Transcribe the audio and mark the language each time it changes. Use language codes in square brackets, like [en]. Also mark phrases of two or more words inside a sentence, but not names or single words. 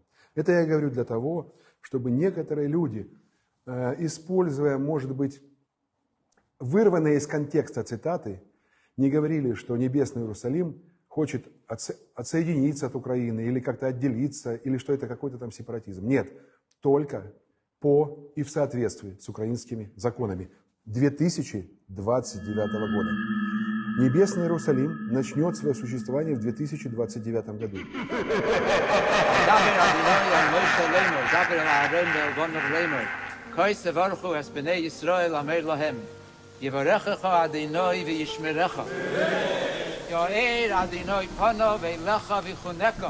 [ru] Это я говорю для того, чтобы некоторые люди, используя, может быть, вырванные из контекста цитаты, не говорили, что небесный Иерусалим хочет отсоединиться от Украины или как-то отделиться, или что это какой-то там сепаратизм. Нет, только по и в соответствии с украинскими законами 2029 года. Небесный Иерусалим начнет свое существование в 2029 году. [he] יברכך אדוני וישמרך. יאר אדוני פניו אליך ויחונך.